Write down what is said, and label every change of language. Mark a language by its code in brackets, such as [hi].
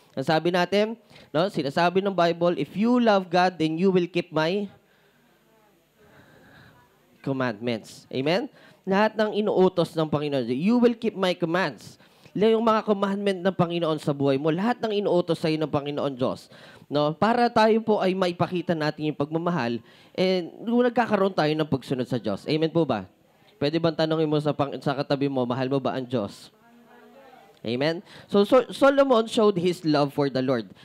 [tl] Ang sabi natin, sinasabi ng [en] Bible, if you love God, then you will keep my commandments. Amen? [tl] Lahat ng inuutos ng Panginoon, [en] you will keep my commands. [tl] Yung mga commandment ng Panginoon sa buhay mo, lahat ng inuutos sa iyo ng Panginoon Diyos. No? Para tayo po ay maipakita natin yung pagmamahal, nagkakaroon tayo ng pagsunod sa Diyos. Amen po ba? Pwede bang tanongin mo sa katabi mo, mahal mo ba ang Diyos? Amen? [en] So Solomon showed his love for the Lord.